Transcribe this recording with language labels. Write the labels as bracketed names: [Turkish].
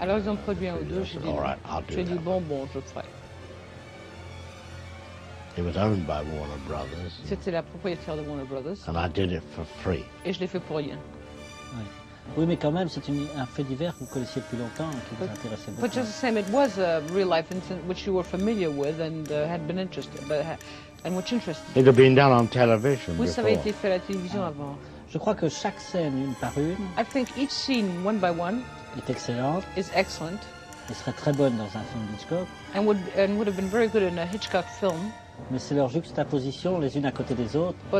[French] Alors ils ont produit un ou deux. J'ai dit, [English] all right, I'll do that. [French] J'ai dit bon, je ferai. [English] It was owned by Warner Brothers. [French] C'était la propriétaire de Warner Brothers. [English] And I did it for free. [French] Et je l'ai fait pour rien. Oui, mais quand même, c'est un fait divers que vous connaissiez depuis longtemps et qui vous intéressait beaucoup. [English] But just the same, it was a real life incident which you were familiar with and had been interested, but and which interested. It had been done on television. [French] Oui, ça avait été fait à la télévision avant. Je crois que chaque scène, une par une. [English] I think each scene, one by one, [French] est excellente. [English] Is excellent. [French] Et serait très bonne dans un film Hitchcock. [English] And would have been very good in a Hitchcock film. [French] Mais c'est leur juxtaposition les unes à côté des autres